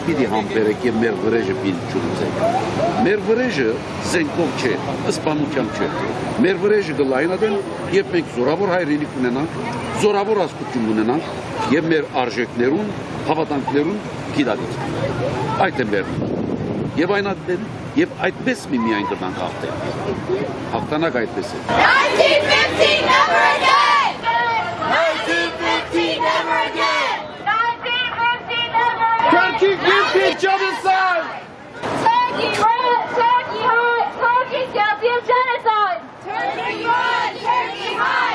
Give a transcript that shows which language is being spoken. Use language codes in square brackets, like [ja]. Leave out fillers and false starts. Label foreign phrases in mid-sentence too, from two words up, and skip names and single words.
[hy] պիտի համբերեք եւ մեր վրեժը պիտի ճուծեք։ Մեր վրեժը զենքով չէ, սպանությամբ չէ։ Մեր վրեժը գլայնադեն, երբ մենք զորավոր հայրենիք ունենանք, զորավոր ազգություն ունենանք եւ մեր արժեքներուն, հավատանքներուն գիտակից։ Այդ է մեր։ Եվ այնադեն, եւ այդպես միայն կրնանք հաղթել։ Հաղթանակ այդպես է։ [en] 1915 never again! 1915 never again! 1915 never again! Turkey guilty genocide! Turkey run! Turkey hide! Turkey's guilty of genocide! Turkey run! Turkey hide!